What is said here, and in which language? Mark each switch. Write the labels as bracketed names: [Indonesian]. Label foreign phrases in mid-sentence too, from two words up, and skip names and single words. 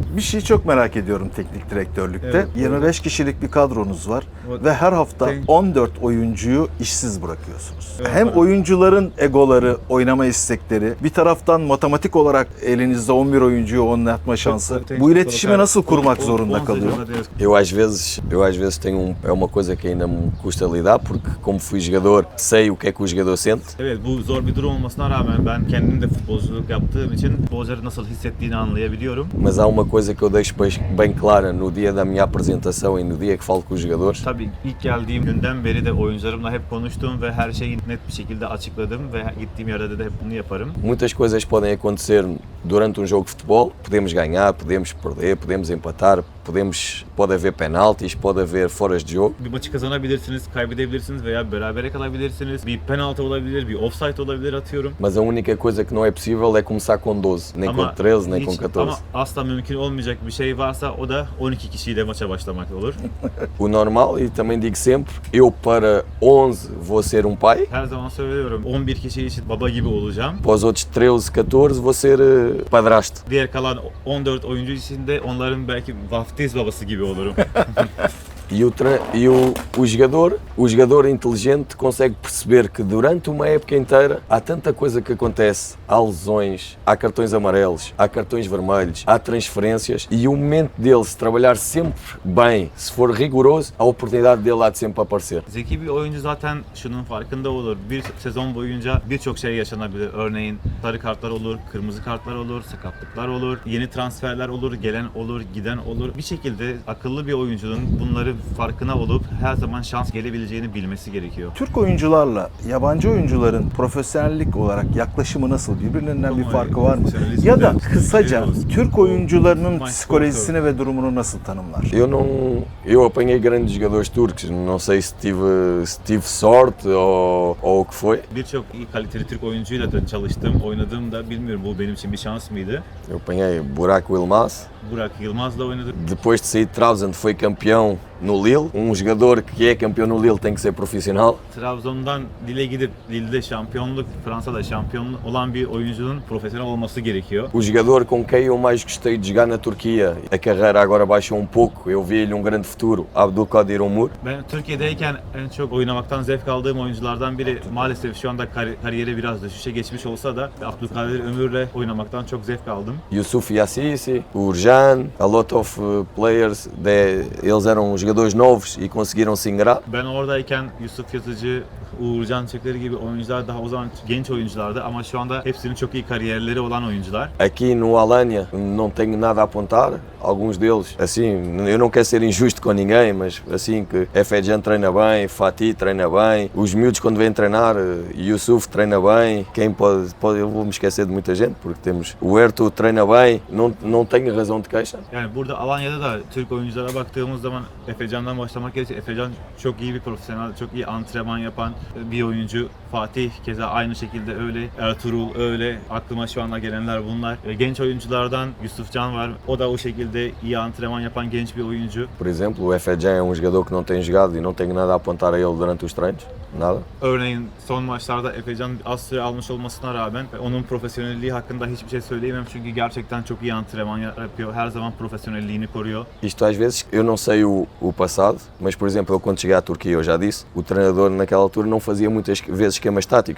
[Turkish] Bir şey çok merak ediyorum teknik direktörlükte. Evet, 25 kişilik bir kadronuz var Evet. ve her hafta Şey- 14 oyuncuyu işsiz bırakıyorsunuz. Evet, Hem evet. oyuncuların egoları, oynama istekleri, bir taraftan matematik olarak elinizde 11 oyuncuyu oynatma şansı. Bu iletişimi nasıl kurmak zorunda kalıyor? [Portuguese] Eu às vezes tenho é uma coisa que ainda me custa lidar porque como fui jogador sei o que é que o jogador sente. [Turkish] Evet, bu zor bir durum olmasına rağmen ben kendim de futbolculuk yaptığım için futbolcuların nasıl hissettiğini anlayabiliyorum. [Portuguese] Mas há uma coisa que eu deixo bem clara no dia da minha apresentação e no dia que falo com os jogadores. [Turkish] Tabii ilk geldiğim günden beri de oyuncularımla hep konuştum ve her şeyi net bir şekilde açıkladım ve gittiğim yerde de hep bunu yaparım. [Portuguese] Muitas coisas podem acontecer durante jogo de futebol. Podemos ganhar, podemos perder, podemos empatar, pode haver penaltis, pode haver foras de jogo. [Turkish] Bir maçı kazanabilirsiniz, kaybedebilirsiniz veya berabere kalabilirsiniz. Bir penaltı olabilir, bir offside olabilir atıyorum. [Portuguese] Mas a única coisa que não é possível é começar com 12, nem com 13, nem com 14. [Turkish] Ama asla mümkün olmayacak bir şey varsa o da 12 kişiyle maça başlamak olur. [Portuguese] O normal, e também digo sempre, eu para 11 vou ser pai, [Turkish] Her zaman söylüyorum 11 kişi için baba gibi olacağım. [Portuguese] para os outros 13, 14 vou ser padrasto. [Turkish] Diğer kalan 14 oyuncu için de onların belki vaftiz babası gibi olurum. [Portuguese] E o jogador inteligente consegue perceber que durante uma época inteira há tanta coisa que acontece. Há lesões, há cartões amarelos, há cartões vermelhos, há transferências e o momento dele se trabalhar sempre bem, se for rigoroso, a oportunidade dele há de sempre aparecer. [Turkish] Zeki bir oyuncu zaten şunun farkında olur. Bir sezon boyunca birçok şey yaşanabilir. Örneğin sarı kartlar olur, kırmızı kartlar olur, sakatlıklar olur, yeni transferler olur, gelen olur, giden olur. Bir şekilde akıllı bir oyuncunun bunları farkına olup her zaman şans gelebileceğini bilmesi gerekiyor. Türk oyuncularla yabancı oyuncuların profesyonellik olarak yaklaşımı nasıl? Birbirlerinden bir farkı var mı? Ya da kısaca Türk oyuncularının psikolojisini ve durumunu nasıl tanımlar? [Portuguese] Eu apanhei grandes jogadores turcos, não sei se tive sorte ou o que foi. [Turkish] Birçok iyi kaliteli Türk oyuncuyla da çalıştım, oynadım da bilmiyorum bu benim için bir şans mıydı? [Portuguese] Eu apanhei Buraco Yılmaz. [Turkish] Burak Yılmaz'la oynadım. [Portuguese] Depois de sair de Trabzon foi campeão no Lille. Jogador que é campeão no Lille tem que ser profissional. [Turkish] Trabzon'dan Lille'e gidip Lille'de şampiyonluk, Fransa'da şampiyon olan bir oyuncunun profesyonel olması gerekiyor. [Portuguese] O jogador com quem eu mais gostei de jogar na Turquia, a carreira agora baixou pouco, eu vi-lhe grande futuro, Abdülkadir Ömür. [Turkish] Ben Türkiye'deyken en çok oynamaktan zevk aldığım oyunculardan biri maalesef şu anda kariyeri biraz düşüşe geçmiş olsa da Abdülkadir Ömür'le oynamaktan çok zevk aldım. [Portuguese] Yusuf Yassisi, o Urjan, [English] a lot of players, [Portuguese] eles eram jogadores novos e conseguiram se ingrar. [Turkish] Ben oradayken Yusuf Yazıcı, Uğurcan Çakır gibi oyuncular daha o zaman genç oyunculardı ama şu anda hepsinin çok iyi kariyerleri olan oyuncular. [Portuguese] Aqui no Alanya não tenho nada a apontar, alguns deles, assim, eu não quero ser injusto com ninguém, mas assim que Efecan treina bem, Fatih treina bem, os miúdos quando vêm treinar, Yusuf treina bem, quem pode eu vou me esquecer de muita gente porque temos o Ertuğ treina bem, não tenho razão de queixa. [Turkish] Yani burada Alanya'da da Türk oyunculara baktığımız zaman Efecan'dan başlamak gerekirse Efecan çok iyi bir profesyonel, çok iyi antrenman yapan bir oyuncu. Fatih keza aynı şekilde öyle. Ertuğrul öyle. Aklıma şu anda gelenler bunlar. Genç oyunculardan Yusufcan var. O da o şekilde iyi antrenman yapan genç bir oyuncu. [Portuguese] Por exemplo, o Efecan é jogador que não tem jogado e não tenho nada a apontar a ele durante os treinos, nada. [Turkish] Örneğin son maçlarda Efecan az süre almış olmasına rağmen onun profesyonelliği hakkında hiçbir şey söyleyemem çünkü gerçekten çok iyi antrenman yapıyor. Her zaman profesyonelliğini koruyor. [Portuguese] Isto às vezes, eu não sei o passado, mas por exemplo, eu quando cheguei à Turquia, eu já disse, o treinador naquela altura não fazia muitas vezes esquemas táticos.